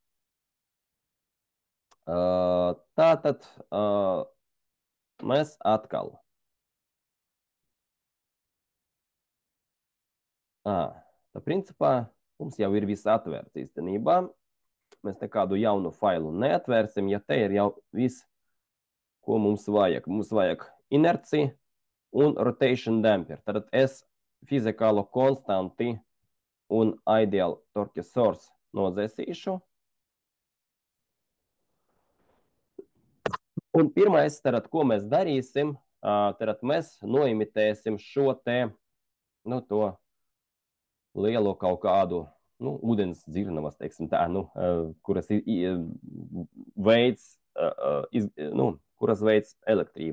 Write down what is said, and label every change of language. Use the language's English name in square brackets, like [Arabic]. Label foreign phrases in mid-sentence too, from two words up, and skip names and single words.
[Latvian] Tātad mēs atkal tā principā mums jau ir viss atvērts īstenībā. Mēs nekādu jaunu failu neatvērsim, ja te ir jau viss, ko mums vajag. Mums vajag inerciju un [English] rotation damper. [Latvian] Tad es fizikālo konstanti un [English] ideal torque source [Latvian] nodzēsīšu. Un pirmais, tad, ko mēs darīsim, tad mēs noimitēsim šo te, to lielo kaut kādu, ūdens dzirnavas, teiksim tā, kuras veids, kuras veids elektrību.